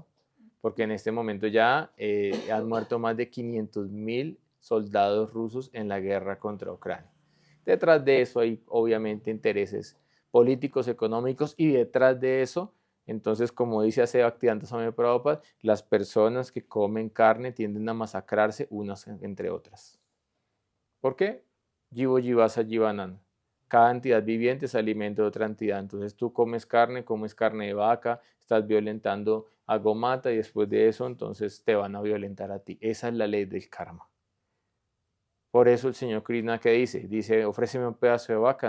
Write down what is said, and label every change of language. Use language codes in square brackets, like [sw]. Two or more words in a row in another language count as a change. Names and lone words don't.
[es] Porque en este momento ya han muerto más de 500.000 soldados rusos en la guerra contra Ucrania. Detrás de eso hay obviamente intereses políticos, económicos, y detrás de eso, entonces, como dice hace Bhaktivedanta Swami Prabhupada, las personas que comen carne tienden a masacrarse unas entre otras. ¿Por qué? [sa] जीवो जीवस्य जीवनम्. [es] Cada entidad viviente es alimento de otra entidad. Entonces tú comes carne de vaca, estás violentando a Gomata y después de eso entonces te van a violentar a ti. Esa es la ley del karma. Por eso el señor Krishna, ¿qué dice? Dice, ofréceme un pedazo de vaca.